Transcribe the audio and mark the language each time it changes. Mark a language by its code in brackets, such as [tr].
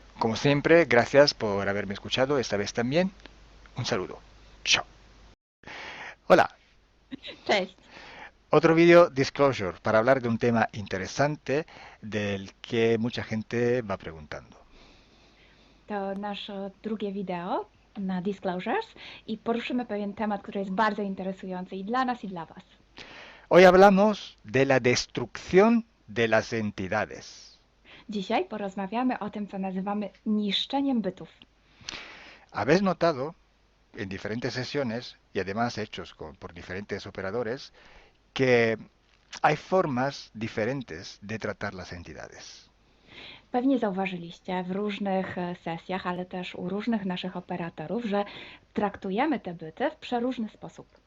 [es] Como siempre, gracias por haberme escuchado esta vez también. Un saludo. Chao. Hola. [pl] Cześć. [es] Otro vídeo disclosure para hablar de un tema interesante del que mucha gente va preguntando. [pl] To nasze drugie wideo na Disclosures i poruszymy pewien temat, który jest bardzo interesujący i dla nas, i dla Was. [es] Hoy hablamos de la destrucción de las entidades. [pl] Dzisiaj porozmawiamy o tym, co nazywamy niszczeniem bytów. [es] Habéis notado en diferentes sesiones y además hechos por diferentes operadores que hay formas diferentes de tratar las entidades. [pl] Pewnie zauważyliście w różnych sesjach, ale też u różnych naszych operatorów, że traktujemy te byty w przeróżny sposób.